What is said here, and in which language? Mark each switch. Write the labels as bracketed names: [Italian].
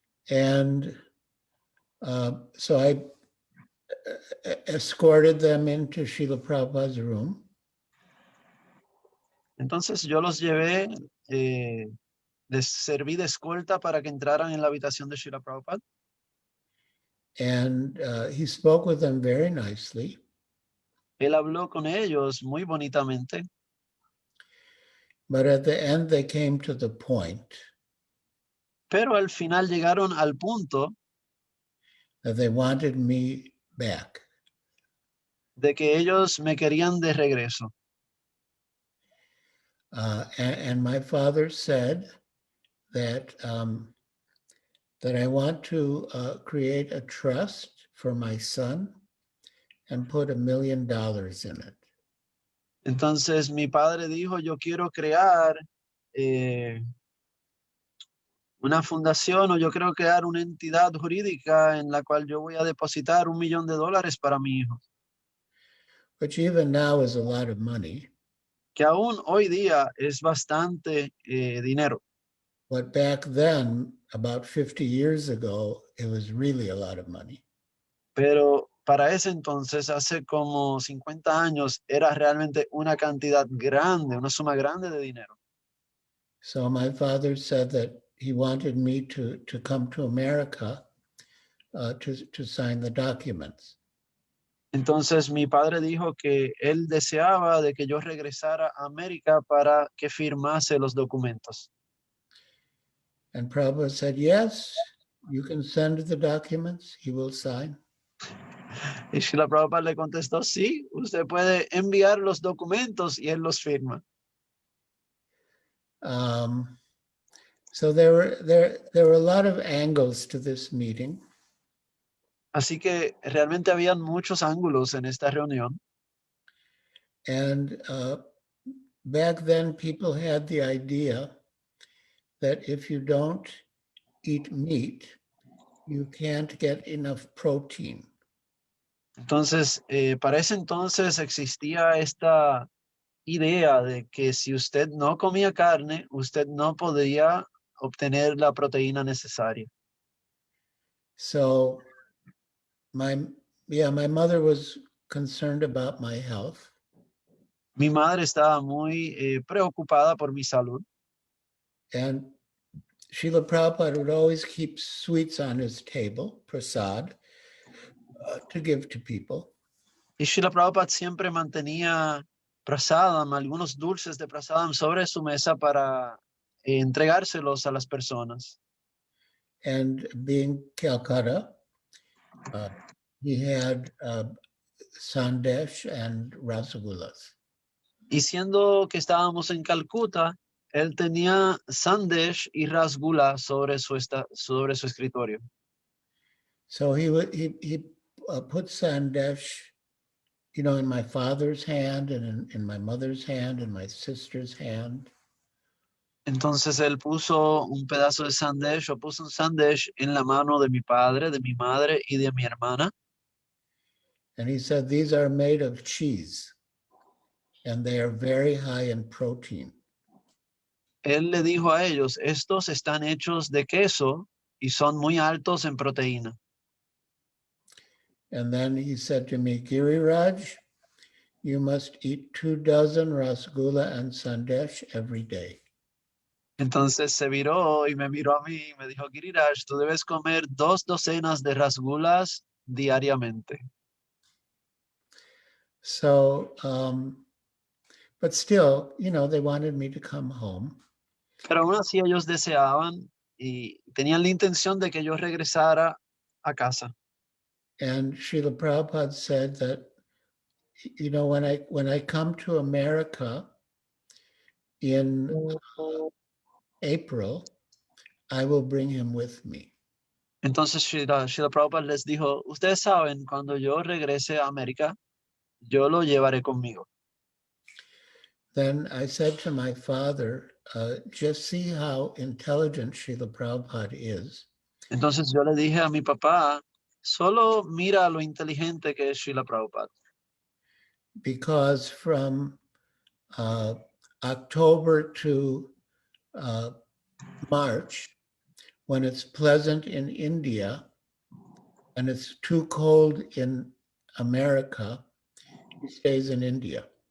[English] And so I escorted them into Srila Prabhupada's room. [Spanish] Entonces yo los llevé, les serví de escolta para que entraran en la habitación de Srila Prabhupada. [English] And he spoke with them very nicely. [Spanish] Él habló con ellos muy bonitamente, [English] But at the end, they came to the point [Spanish] pero al final llegaron al punto [English] that they wanted me back. [Spanish] de que ellos me querían de regreso. [English] And my father said that that I want to create a trust for my son and put $1 million in it. [Spanish] Entonces mi padre dijo, yo quiero crear una fundación, o yo quiero crear una entidad jurídica en la cual yo voy a depositar $1,000,000 para mi hijo. [English] Which even now is a lot of money. [Spanish] Que aún hoy día es bastante dinero. [English] But back then, about 50 years ago, it was really a lot of money. [Spanish] Pero para ese entonces, hace como 50 años, era realmente una cantidad grande, una suma grande de dinero. [English] So my father said that he wanted me to come to America to sign the documents. [Spanish] Entonces mi padre dijo que él deseaba de que yo regresara a América para que firmase los documentos. [English] And Prabhupada said, yes, you can send the documents, he will sign. [Spanish] Y Srila Prabhupada le contestó, sí, usted puede enviar los documentos y él los firma. [English] So there were a lot of angles to this meeting. [Spanish] Así que realmente habían muchos ángulos en esta reunión. [English] And back then, people had the idea that if you don't eat meat, you can't get enough protein. [Spanish] Entonces, para ese entonces existía esta idea de que si usted no comía carne, usted no podía obtener la proteína necesaria. [English] So my mother was concerned about my health. [Spanish] Mi madre estaba muy preocupada por mi salud. [English] And Srila Prabhupada would always keep sweets on his table, prasad, to give to people. [Spanish] Y Srila Prabhupada siempre mantenía prasadam, algunos dulces de prasadam sobre su mesa para entregárselos a las personas. [English] And being Calcutta, he had sandesh and rasagullas. [Spanish] Y siendo que estábamos en Calcuta, él tenía sandesh y rasgula sobre su escritorio. [English] So he put sandesh, in my father's hand and in my mother's hand and my sister's hand. [Spanish] Entonces él puso un pedazo de sandesh, o puso un sandesh en la mano de mi padre, de mi madre y de mi hermana. [English] And he said, these are made of cheese and they are very high in protein. [Spanish] Él le dijo a ellos, estos están hechos de queso y son muy altos en proteína. [English] And then he said to me, Giriraj, you must eat 24 rasgulla and sandesh every day. [Spanish] Entonces se viró y me miró a mí y me dijo, Giriraj, tú debes comer 2 docenas de rasgulas diariamente. [English] So, but still, you know, they wanted me to come home. [Spanish] Pero aún así ellos deseaban y tenían la intención de que yo regresara a casa. [English] And Srila Prabhupada said that, you know, when I come to America in April, I will bring him with me. [Spanish] Entonces Srila Prabhupada les dijo, ustedes saben, cuando yo regrese a América, yo lo llevaré conmigo. [English] Then I said to my father, just see how intelligent Srila Prabhupada is. [Spanish] Entonces yo le dije a mi papá, solo mira lo inteligente que es Srila Prabhupada. [English] Because from October to March, when it's pleasant in India and it's too cold in America, he stays in India.